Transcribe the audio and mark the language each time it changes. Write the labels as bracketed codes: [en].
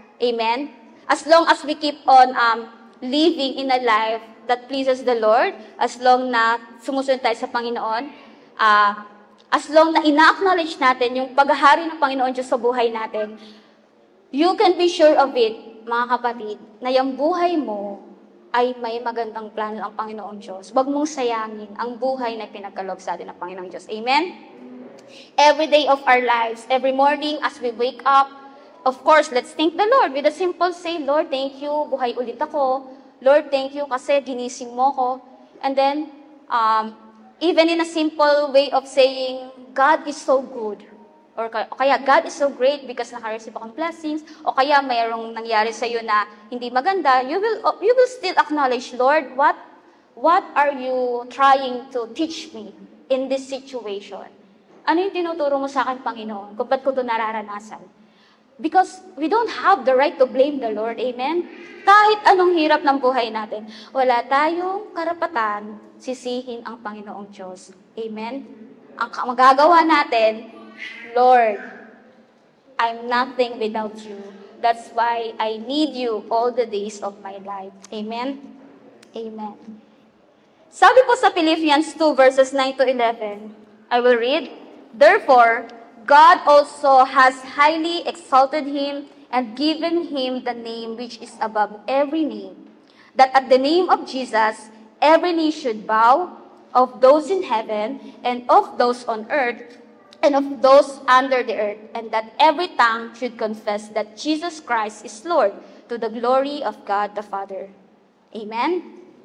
[tl] Amen? [en] As long as we keep on living in a life that pleases the Lord, [tl] as long na sumusunod tayo sa Panginoon, as long na ina-acknowledge natin yung paghahari ng Panginoon Diyos sa buhay natin, [en] you can be sure of it, [tl] mga kapatid, na yung buhay mo ay may magandang plano ng Panginoong Diyos. Huwag mong sayangin ang buhay na pinagkaloob sa atin ng Panginoong Diyos. Amen? [en] Every day of our lives, every morning as we wake up, of course, let's thank the Lord with a simple say, "Lord, thank you, [tl] buhay ulit ako. [en] Lord, thank you [tl] kasi ginising mo ko." [en] And then, even in a simple way of saying, "God is so good," or kaya, "God is so great because [tl] naka-receive akong blessings," o kaya mayroong nangyari sa iyo na hindi maganda, [en] you will still acknowledge, "Lord, what are you trying to teach me in this situation? [tl] Ano yung tinuturo mo sa akin, Panginoon? Kung ba't ko ito nararanasan?" [en] Because we don't have the right to blame the Lord. Amen? [tl] Kahit anong hirap ng buhay natin, wala tayong karapatan sisihin ang Panginoong Diyos. Amen? Ang magagawa natin, [en] "Lord, I'm nothing without you. That's why I need you all the days of my life." Amen? Amen. [tl] Sabi po sa [en] Philippians 2 verses 9 to 11, I will read, "Therefore, God also has highly exalted him and given him the name which is above every name, that at the name of Jesus, every knee should bow, of those in heaven, and of those on earth, and of those under the earth, and that every tongue should confess that Jesus Christ is Lord, to the glory of God the Father." Amen?